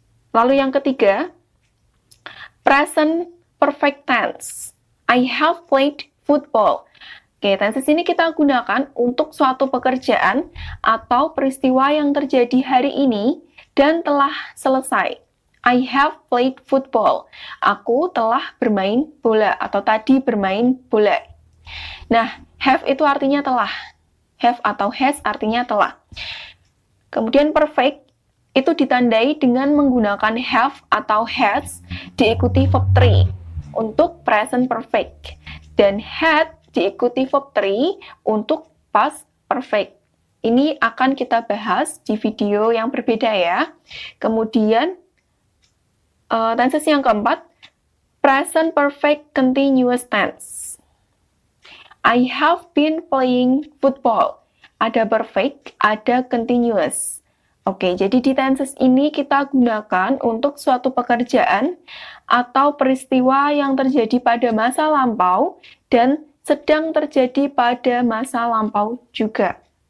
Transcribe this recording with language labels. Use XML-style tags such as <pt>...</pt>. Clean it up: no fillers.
<id>Lalu yang ketiga, present perfect tense,</id> <en>I have played football.</en> <id>Oke, tenses ini kita gunakan untuk suatu pekerjaan atau peristiwa yang terjadi hari ini dan telah selesai.</id> <en>I have played football.</en> <id>Aku telah bermain bola atau tadi bermain bola. Nah, have itu artinya telah. Have atau has artinya telah. Kemudian perfect itu ditandai dengan menggunakan have atau has diikuti verb 3 untuk present perfect. Dan had diikuti verb 3 untuk past perfect. Ini akan kita bahas di video yang berbeda ya. Kemudian, tenses yang keempat, present perfect continuous tense.</id> <en>I have been playing football.</en> <id>Ada perfect, ada continuous. Oke, jadi di tenses ini kita gunakan untuk suatu pekerjaan atau peristiwa yang terjadi pada masa lampau dan sedang terjadi pada masa lampau juga.</id>